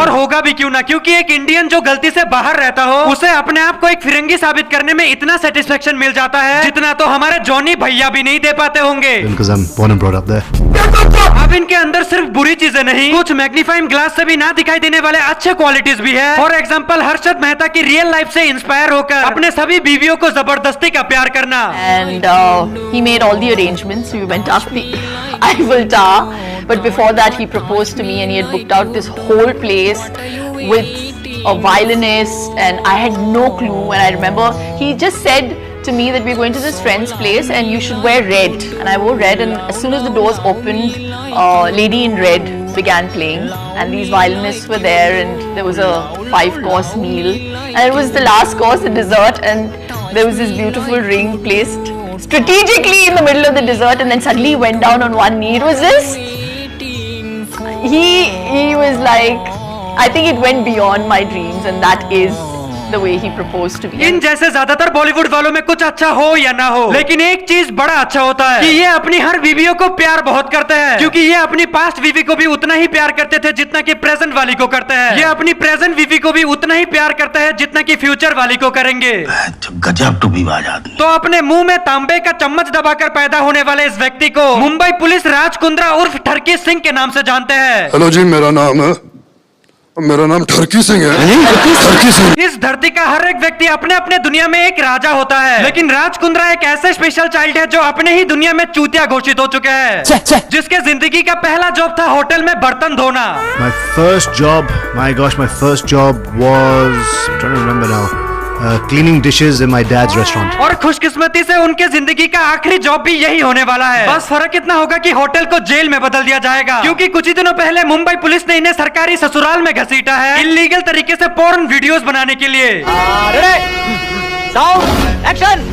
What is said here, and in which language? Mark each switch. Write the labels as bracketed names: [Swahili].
[Hindi] और होगा भी क्यों ना, क्योंकि एक इंडियन जो गलती से बाहर रहता हो उसे अपने आप को एक फिरंगी साबित करने में इतना सेटिस्फेक्शन मिल जाता है जितना तो हमारे जॉनी भैया भी नहीं दे पाते होंगे। अब इनके अंदर सिर्फ बुरी चीजें नहीं, कुछ मैग्नीफाइंग ग्लास से भी ना दिखाई देने वाले अच्छे क्वालिटीज भी है। फॉर एग्जांपल हर्षद मेहता की रियल लाइफ से इंस्पायर होकर अपने सभी बीवियों को जबरदस्ती का प्यार करना। [English] And he made all the arrangements. We went up the Eiffel Tower, but before that he proposed to me and he had booked out this whole place with a violinist and I had no clue. And I remember he just said to me that we're going to this friend's place and you should wear red, and I wore red, and as soon as the doors opened, Lady in Red began playing and these violinists were there and there was a 5-course meal and it was the last course, the dessert, and there was this beautiful ring placed strategically in the middle of the dessert, and then suddenly he went down on one knee. It was just, he was like, I think it went beyond my dreams, and that is the way he proposed to me. [Hindi] इन जैसे ज्यादातर बॉलीवुड वालों में कुछ अच्छा हो या ना हो, लेकिन एक चीज बड़ा अच्छा होता है कि ये अपनी हर बीवियों को प्यार बहुत करते हैं, क्योंकि ये अपनी पास्ट बीवी को भी उतना ही प्यार करते थे जितना कि प्रेजेंट वाली को करते हैं। ये अपनी प्रेजेंट बीवी को भी उतना ही प्यार करते हैं जितना कि फ्यूचर वाली को करेंगे। गजब टूबीबाज आदमी। तो अपने मुंह में तांबे का चम्मच दबाकर पैदा होने वाले इस व्यक्ति को मुंबई पुलिस राज कुंद्रा उर्फ ठरकी सिंह के नाम से जानते हैं। हेलो जी, मेरा नाम ठरकी सिंह है। ठरकी सिंह। इस धरती का हर एक व्यक्ति अपने अपने दुनिया में एक राजा होता है, लेकिन राज कुंद्रा एक ऐसे स्पेशल चाइल्ड है जो अपने ही दुनिया में चूतिया घोषित हो चुके हैं, जिसके जिंदगी का पहला जॉब था होटल में बर्तन धोना। [English] My first job was, I'm trying to remember now, cleaning dishes in my dad's restaurant. [Hindi] और खुशकिस्मती से उनके जिंदगी का आखिरी जॉब भी यही होने वाला है। बस फर्क इतना होगा कि होटल को जेल में बदल दिया जाएगा, क्योंकि कुछ ही दिनों पहले मुंबई पुलिस ने इन्हें सरकारी ससुराल में घसीटा है इल्लीगल तरीके से पोर्न वीडियोस बनाने के लिए। एक्शन।